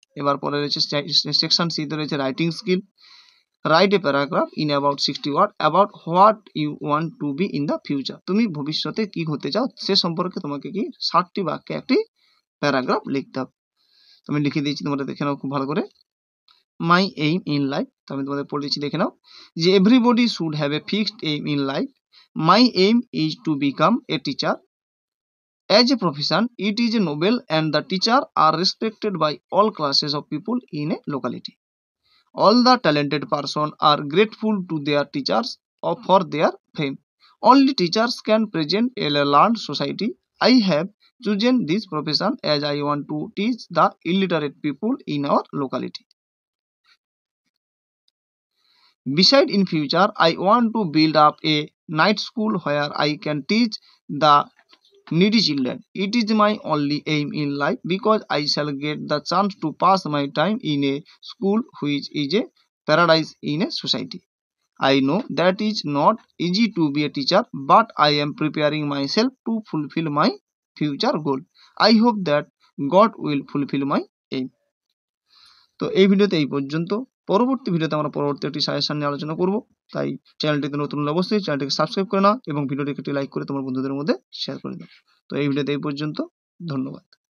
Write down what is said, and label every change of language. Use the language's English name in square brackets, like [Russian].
[Bangla] এবার পরে রয়েছে সেকশন সিতে রয়েছে writing skill. [English] write a paragraph in about 60 word about what you want to be in the future, [Bangla] তুমি ভবিষ্যতে কি হতে চাও সে সম্পর্কে তোমাকে কি 60টি বাক্যে একটি প্যারাগ্রাফ লিখতে হবে। আমি লিখে দিয়েছি, তোমরা দেখে নাও খুব ভালো করে। [English] my aim in life, [Bangla] তো আমি তোমাদের পড়েছি দেখে নাও যে [English] Everybody should have a fixed aim in life. My aim is to become a teacher. As a profession, it is noble and the teacher are respected by all classes of people in a locality. All the talented persons are grateful to their teachers for their fame. Only teachers can present a learned society. I have chosen this profession as I want to teach the illiterate people in our locality. Beside, in future, I want to build up a night school where I can teach the needy children. It is my only aim in life because I shall get the chance to pass my time in a school which is a paradise in a society. I know that is not easy to be a teacher, but I am preparing myself to fulfill my future goal. I hope that God will fulfill my aim. [Bangla] তো এই ভিডিওতে এই পর্যন্ত। পরবর্তী ভিডিওতে আমরা পরবর্তী একটি সাজেশন নিয়ে আলোচনা করব, তাই চ্যানেলটিতে নতুন হলে অবশ্যই চ্যানেলটিকে সাবস্ক্রাইব করে নাও এবং ভিডিওটিকে একটি লাইক করে তোমার বন্ধুদের মধ্যে শেয়ার করে দাও। তো এই ভিডিওতে এই পর্যন্ত, ধন্যবাদ।